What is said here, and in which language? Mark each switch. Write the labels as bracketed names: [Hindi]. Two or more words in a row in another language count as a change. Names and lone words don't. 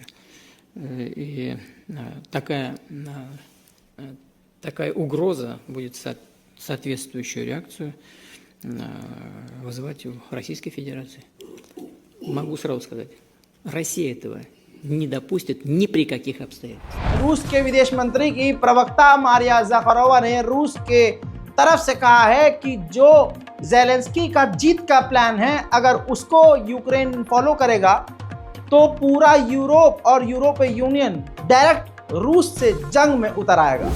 [Russian] И такая угроза будет соответствующую реакцию вызывать у Российской Федерации. Могу сразу сказать, Россия этого не допустит ни при каких обстоятельствах. [Hindi] रूस के विदेश मंत्री की प्रवक्ता मारिया ज़ाखारोवा ने रूस के तरफ से कहा है कि जो ज़ेलेंस्की का जीत का प्लान है, अगर उसको यूक्रेन फॉलो करेगा तो पूरा यूरोप और यूरोपीय यूनियन डायरेक्ट रूस से जंग में उतर आएगा।